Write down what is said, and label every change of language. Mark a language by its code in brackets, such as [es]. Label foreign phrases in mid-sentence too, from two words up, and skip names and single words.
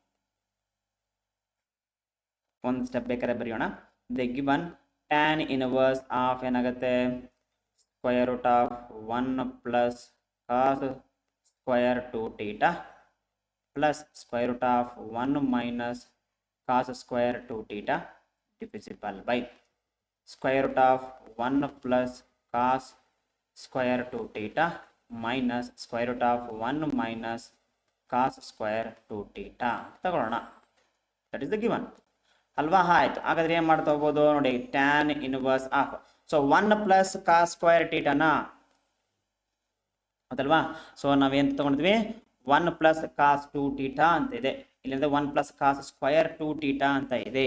[kn] ಒಂದು ಸ್ಟೆಪ್ ಬೇಕಾದ್ರೆ ಬರೆಯೋಣ. [en] the given tan inverse of ಏನಾಗುತ್ತೆ square root of 1 plus cos square 2θ plus square root of 1 minus cos square 2θ divisible by square root of 1 plus cos square 2θ minus square root of 1 minus cos square 2θ ತಗೊಳ್ಳೋಣ. that is the given [kn] ಅಲ್ವಾ? ಆಯ್ತು, ಹಾಗಾದ್ರೆ ಏನು ಮಾಡ್ತಾ ಹೋಗ್ಬೋದು ನೋಡಿ [en] tan inverse of so 1 plus cos square θ [kn] ಹೌದಲ್ವಾ? ಸೊ ನಾವೇನು ತಗೊಂಡಿದ್ವಿ [en] 1 plus cos 2θ [kn] ಅಂತ ಇದೆ, ಇಲ್ಲಿಂದ [en] 1 plus cos square 2θ [kn] ಅಂತ ಇದೆ.